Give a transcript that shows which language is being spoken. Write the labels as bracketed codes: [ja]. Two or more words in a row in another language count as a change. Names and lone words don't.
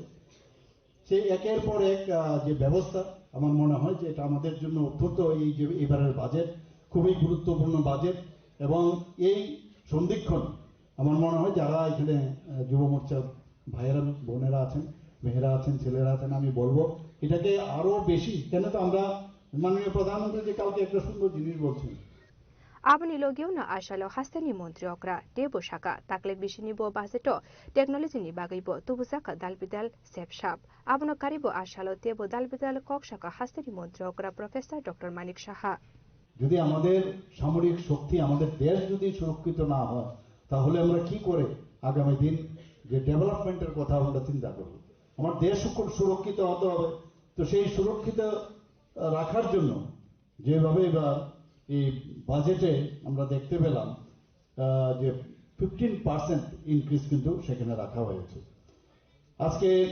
[bn] সেই একের পর এক যে ব্যবস্থা আমার মনে হয় যে এটা আমাদের জন্য অত্যন্ত এই যে এবারের বাজেট খুবই গুরুত্বপূর্ণ বাজেট। এবং এই সন্ধিক্ষণ আমার মনে হয় যারা এখানে যুব মোর্চার ভাইয়েরা বোনেরা আছেন, মেয়েরা আছেন, ছেলেরা আছেন, আমি বলবো এটাকে আরো বেশি, কেন তো আমরা মাননীয় প্রধানমন্ত্রী যে কালকে একটা সুন্দর জিনিস বলছেন [trp] Abani logiyo na ashalo hastani montri okra debo shaka takle bishini bo baseto technology ni bagai bo tubusaka dalbidal sepshap abono karibo ashalo tebo dalbidal kok shaka hastani montri okra professor Dr. Manik Saha [bn] যদি আমাদের সামরিক শক্তি আমাদের দেশ যদি সুরক্ষিত না হয় তাহলে আমরা কি করে আগামী দিন যে ডেভেলপমেন্টের কথা আমরা চিন্তা করব আমার দেশ সুরক্ষিত হতে হবে তো সেই সুরক্ষিত রাখার জন্য যেভাবে এবার এই বাজেটে আমরা দেখতে পেলাম যে 15% ইনক্রিজ কিন্তু সেখানে রাখা হয়েছে আজকে